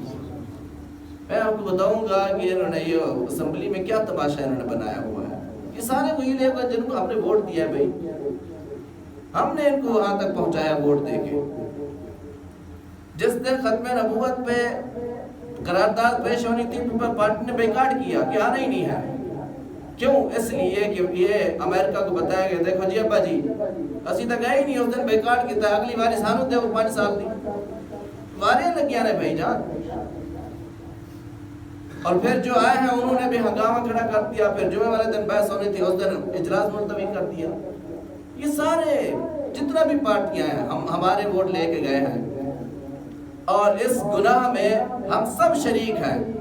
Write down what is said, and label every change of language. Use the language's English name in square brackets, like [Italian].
[Urdu] میں آپ کو بتاؤں گا کہ انہوں نے یہ اسمبلی میں کیا تماشا انہوں نے بنایا ہوا ہے. یہ سارے وہی لوگ جن کو ہم نے ووٹ دیا ہے، بھائی ہم نے ان کو وہاں تک پہنچایا ووٹ دے کے. جس دن ختم نبوت پہ قرارداد پیش ہونی تھی، پارٹی نے بیکاٹ کیا کہ آنا ہی نہیں ہے. کیوں؟ اس لیے کہ یہ امریکہ کو بتایا گیا، دیکھو جی ابا جی اسی تک گئے ہی نہیں، اس دن بیکاٹ کیا، [Punjabi] اگلی باری سانو دے وہ 5 سال دی واریاں لگیاں نے بھائی جان. [Urdu] اور پھر جو آئے ہیں انہوں نے بھی ہنگامہ کھڑا کر دیا. پھر جمعہ والے دن بحث ہونی تھی، اس دن اجلاس ملتوی کر دیا. یہ سارے جتنا بھی پارٹیاں ہیں، ہم ہمارے ووٹ لے کے گئے ہیں، اور اس گناہ میں ہم سب شریک ہیں.